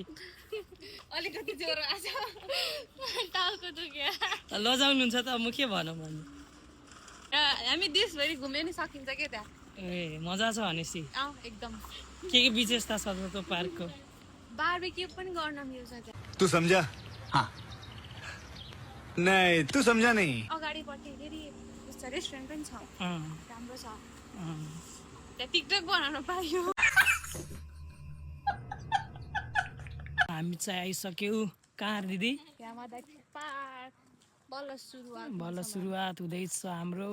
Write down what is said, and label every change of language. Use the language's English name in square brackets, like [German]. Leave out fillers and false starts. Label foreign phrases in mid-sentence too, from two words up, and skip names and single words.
[Nepali] अलिकति ज्वरो आछ, टाउको दुख्यो। लजाउनुहुन्छ त अब म के भनौँ भन्नु। हामी देशभरि घुम्यो नि सकिन्छ के त्यहाँ। ए मजा छ भनेपछि एकदम। के विशेषता छ त्यो पार्कको। बारबेक्यू पनि गर्न मिल्छ त्यहाँ। [Hindi] तू समझा? हाँ। नहीं तू समझा नहीं। [Nepali] अगाडिपट्टि फेरि रेस्टुरेन्ट पनि छ, राम्रो छ। त्यहाँ टिकटक बनाउन पाइयो। हामी चाहिँ आइसक्यौँ कहाँ दिदी। यामादाकी पार्क बल्ल सुरुवात हुँदैछ हाम्रो।